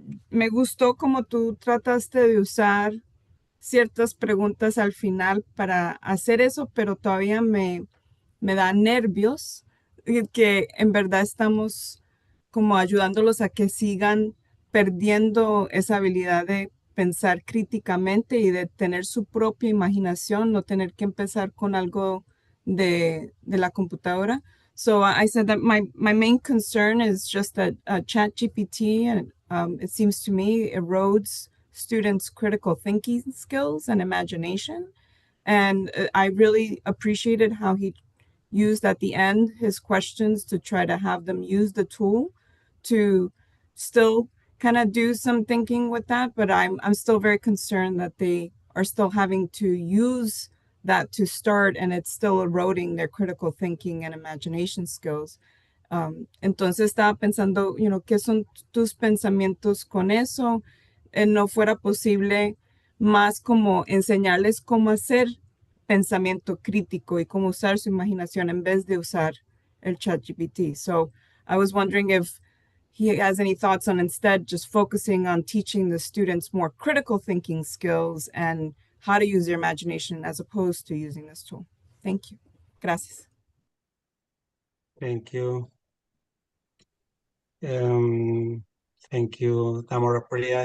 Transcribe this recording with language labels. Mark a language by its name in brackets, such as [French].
[Spanish] Me gustó como tú trataste de usar ciertas preguntas al final para hacer eso, pero todavía me da nervios que en verdad estamos como ayudándolos a que sigan perdiendo esa habilidad de pensar críticamente y de tener su propia imaginación, no tener que empezar con algo de la computadora. [English] So I said that my main concern is just that ChatGPT, and it seems to me, erodes students' critical thinking skills and imagination. And I really appreciated how he used at the end his questions to try to have them use the tool to still kind of do some thinking with that, but I'm still very concerned that they are still having to use that to start, and it's still eroding their critical thinking and imagination skills. [Spanish] Entonces estaba pensando, ¿qué son tus pensamientos con eso? No fuera posible más como enseñarles cómo hacer pensamiento crítico y cómo usar su imaginación en vez de usar el ChatGPT. [English] So I was wondering if he has any thoughts on instead just focusing on teaching the students more critical thinking skills and how to use their imagination as opposed to using this tool. Thank you. Gracias. Thank you. Thank you, Tamara Priya.